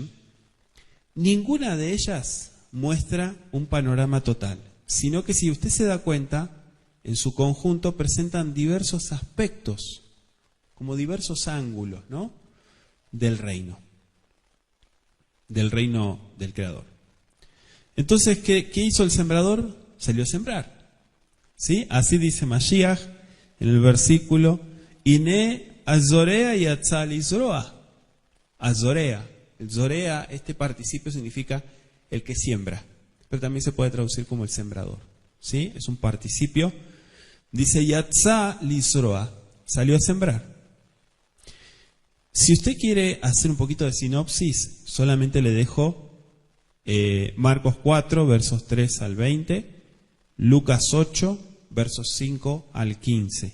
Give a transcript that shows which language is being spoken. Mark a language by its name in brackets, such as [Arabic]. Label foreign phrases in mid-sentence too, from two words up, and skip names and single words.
[Spanish] Ninguna de ellas muestra un panorama total, sino que si usted se da cuenta, en su conjunto presentan diversos aspectos, como diversos ángulos, ¿no? Del reino del Creador. Entonces, ¿qué hizo el sembrador? Salió a sembrar. ¿Sí? Así dice Mashiach en el versículo, [Hebrew] הנה הזורע יצא לזרוע. [Spanish] Azorea. El zorea, este participio significa el que siembra, pero también se puede traducir como el sembrador. ¿Sí? Es un participio. Dice [Hebrew] יצא לזרוע, [Spanish] salió a sembrar. Si usted quiere hacer un poquito de sinopsis, solamente le dejo Marcos 4, versos 3 al 20, Lucas 8, versos 5 al 15.